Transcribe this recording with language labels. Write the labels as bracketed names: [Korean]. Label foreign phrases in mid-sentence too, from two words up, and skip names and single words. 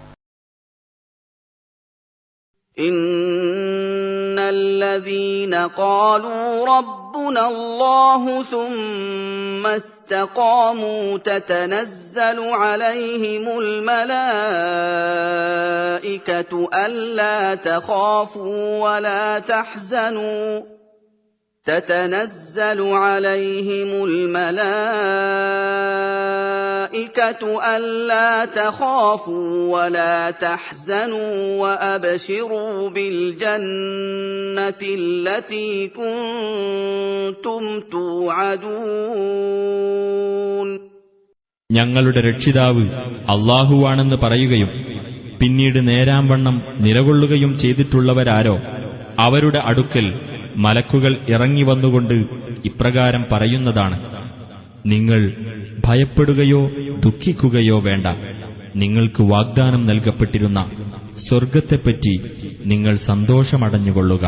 [Arabic] إن الذين قالوا ربنا الله ثم استقاموا تتنزل عليهم الملائكة ألا تخافوا ولا تحزنوا تتنزل عليهم الملائكة ألا تخافوا ولا تحزنوا وأبشروا بالجنة التي كنتم توعدون. [Malayalam] ഞങ്ങളുടെ രക്ഷിതാവ് അല്ലാഹുവാണെന്ന് പറയുകയും പിന്നീട് നേരാംവണ്ണം നിലകൊള്ളുകയും ചെയ്തിട്ടുള്ളവരാരോ അവരുടെ അടുക്കൽ മലക്കുകൾ ഇറങ്ങിവന്നുകൊണ്ട് ഇപ്രകാരം പറയുന്നതാണ്: നിങ്ങൾ ഭയപ്പെടുകയോ ദുഃഖിക്കുകയോ വേണ്ട, നിങ്ങൾക്ക് വാഗ്ദാനം നൽകപ്പെട്ടിരുന്ന സ്വർഗത്തെപ്പറ്റി നിങ്ങൾ സന്തോഷമടഞ്ഞുകൊള്ളുക.